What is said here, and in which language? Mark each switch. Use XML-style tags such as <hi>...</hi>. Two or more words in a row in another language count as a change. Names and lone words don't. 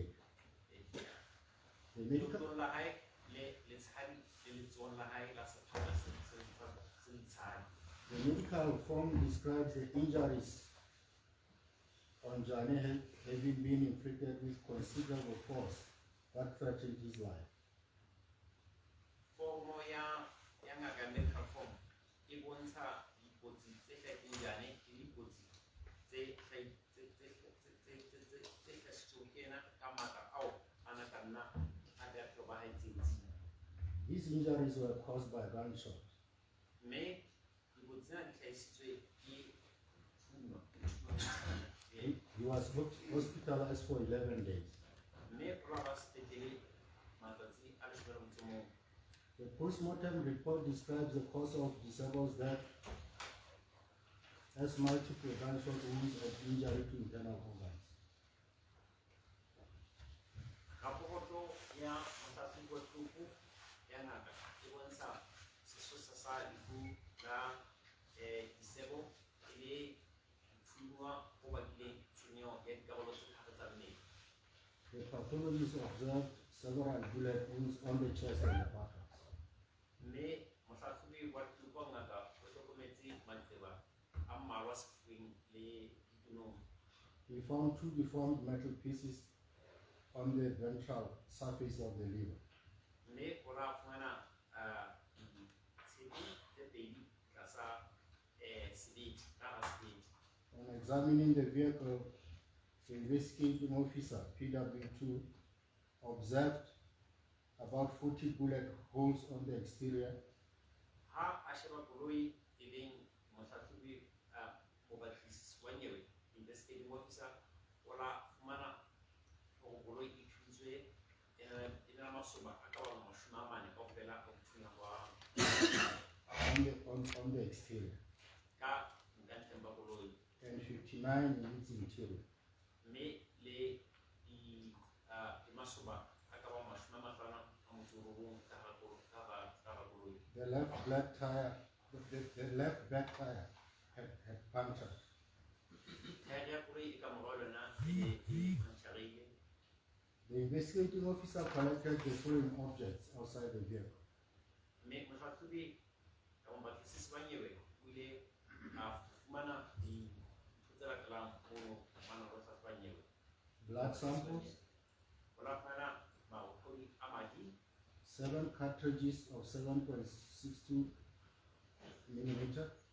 <en>The medical form describes the injuries on Jane having been inflicted with considerable force that threatened his life.</en> <st>ngaka</st> <en>medical form</en> <st>e bontsha dikotsi tse hlakileng le dikotsi tse hlahisitsweng ke ena ka matla ao ana ka nna a ka tlhobahatseng.</st> <en>These injuries were caused by gunshot.</en> <st>Mme dikotsi tsena di hlahisitswe ke thuno.</st> <en>He was hospitalized for 11 days.</en> <st>Mme o la ba sepetlele matsatsi a 11.</st> <en>The post-mortem report describes the cause of disabled's death as multiple gunshot wounds of injury to internal organs.</en> <st>Raporoto ya mohlahlobi wa hloko ya ngaka e bontsha sesosa sa lefu la disebo e le thunywa ho bakileng tshenyo ya dikarolo tse tharo tsa mmele.</st> <en>The pathologist observed several bullet wounds on the chest and the buttocks.</en> <st>Mme mohlahlobi wa hloko ngaka o hlokometse maqeba a mmalwa sefubeng le ditunong.</st> <en>He found 2 deformed metal pieces on the ventral surface of the liver.</en> <st>Mme o la fumana tshepe tse pedi tlasa sebete ka hara sebete.</st> <en>On examining the vehicle, the investigating officer, PW2, observed about 40 bullet holes on the exterior.</en> <st>Ha a sheba koloi e beng mohlahlobi mobatlisisi wa nyewe,</st> <en>investigating officer,</en> <st>o la fumana hore koloi e thutswe e na masoba a ka bang 40 kaofela ka bothunya</st> <en>on the exterior.</en> <st>Ka nkantleng ba koloi.</st> <en>And 59 in its interior.</en> <st>Mme le masoba a ka bang 50 a motso ka hara koloi.</st> <en>The left black tire, the left back tire had punctured. The investigating officer collected the foreign objects outside the vehicle. Blood samples, 7 cartridges of 7.62 millimeter,</en>